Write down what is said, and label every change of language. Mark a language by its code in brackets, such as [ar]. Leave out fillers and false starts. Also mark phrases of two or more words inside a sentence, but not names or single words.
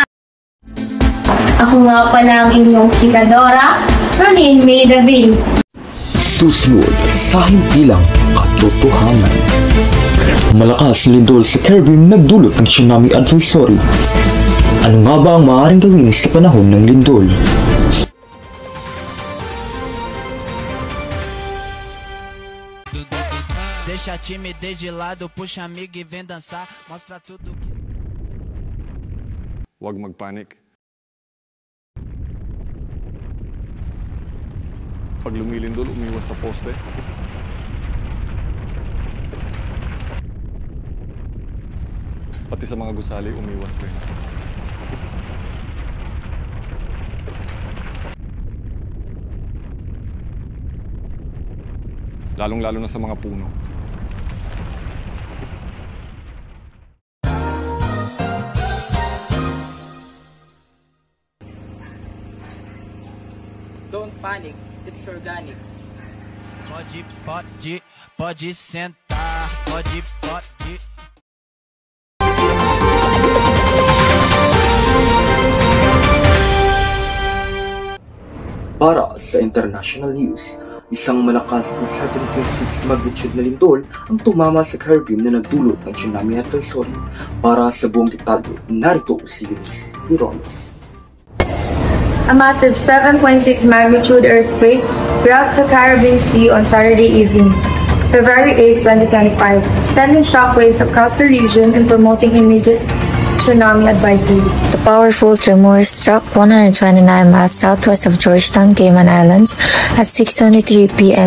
[tl] Ako nga pala ang inyong chikadora, Rolling May Davin. Susunod sa himpilang katotohanan. Malakas lindol sa Caribbean nagdulot ng [en] tsunami advisory. [tl] Ano nga ba ang maaaring gawin sa panahon ng lindol? [pt] Deixa a timidez de lado, puxa amigo e vem dançar, mostra tudo. [tl] Huwag magpanik. Pag lumilindol, umiwas sa poste. Pati sa mga gusali, umiwas rin. Lalong-lalo na sa mga puno. [en] Don't panic, it's organic. [pt] Pode sentar, pode. [tl] Para sa [en] international news, [tl] isang malakas na 7.6 magnitude na lindol ang tumama sa Caribbean na nagdulot ng [en] tsunami advisory. [tl] Para sa buong detalye, narito si Eunice Irones. [en] A massive 7.6 magnitude earthquake rocked the Caribbean Sea on Saturday evening, February 8, 2025, sending shockwaves across the region and promoting immediate tsunami advisories. The powerful tremor struck 129 miles southwest of Georgetown, Cayman Islands at 6:23 p.m.